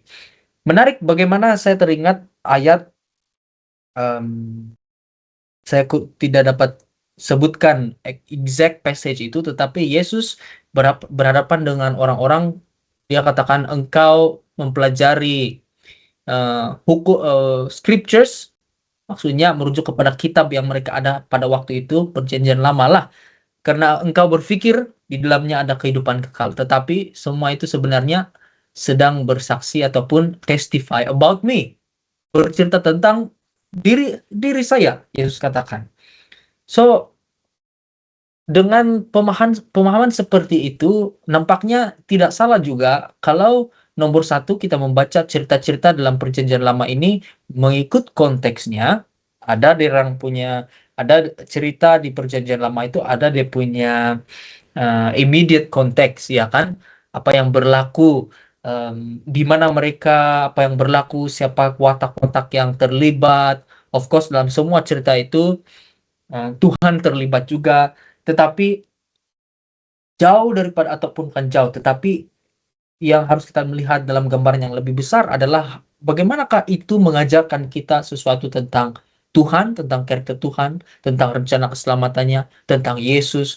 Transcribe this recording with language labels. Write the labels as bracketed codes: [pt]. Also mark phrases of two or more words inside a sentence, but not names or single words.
[ms] Menarik bagaimana saya teringat ayat, saya tidak dapat sebutkan [en] exact passage [ms] itu, tetapi Yesus berhadapan dengan orang-orang, dia katakan, engkau mempelajari scriptures, maksudnya merujuk kepada kitab yang mereka ada pada waktu itu, Perjanjian Lama lah, karena engkau berpikir di dalamnya ada kehidupan kekal, tetapi semua itu sebenarnya sedang bersaksi ataupun [en] testify about me, [ms] bercerita tentang diri saya, Yesus katakan. So, dengan pemahaman seperti itu, nampaknya tidak salah juga kalau nomor satu kita membaca cerita-cerita dalam Perjanjian Lama ini mengikut konteksnya. Ada cerita di Perjanjian Lama itu ada dia punya immediate konteks, ya kan? Apa yang berlaku, di mana mereka, apa yang berlaku, siapa watak-watak yang terlibat. [en] Of course, [ms] dalam semua cerita itu Tuhan terlibat juga, tetapi jauh daripada, ataupun bukan jauh, tetapi yang harus kita melihat dalam gambaran yang lebih besar adalah bagaimanakah itu mengajarkan kita sesuatu tentang Tuhan, tentang karakter Tuhan, tentang rencana keselamatannya, tentang Yesus.